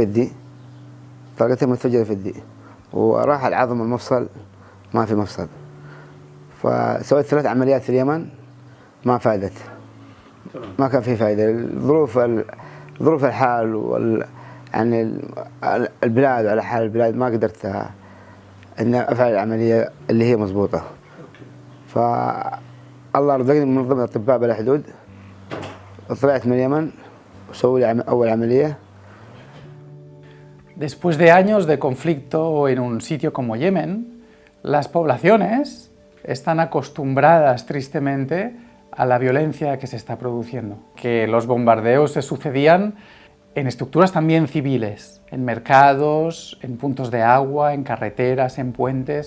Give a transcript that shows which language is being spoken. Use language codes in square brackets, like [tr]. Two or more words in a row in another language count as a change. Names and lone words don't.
[ar] يدي طلقتين متفجرة في يدي وراح العظم المفصل ما في مفصل فسويت 3 عمليات في اليمن ما فادت ما كان في فائدة ظروف الحال يعني البلاد وعلى حال البلاد ما قدرت أن أفعل العملية اللي هي مضبوطة فالله رزقني من منظمة أطباء بلا حدود طلعت من اليمن وسووا لي أول عملية. [es] Después de años de conflicto en un sitio como Yemen, las poblaciones están acostumbradas tristemente a la violencia que se está produciendo, que los bombardeos se sucedían en estructuras también civiles, en mercados, en puntos de agua, en carreteras, en puentes.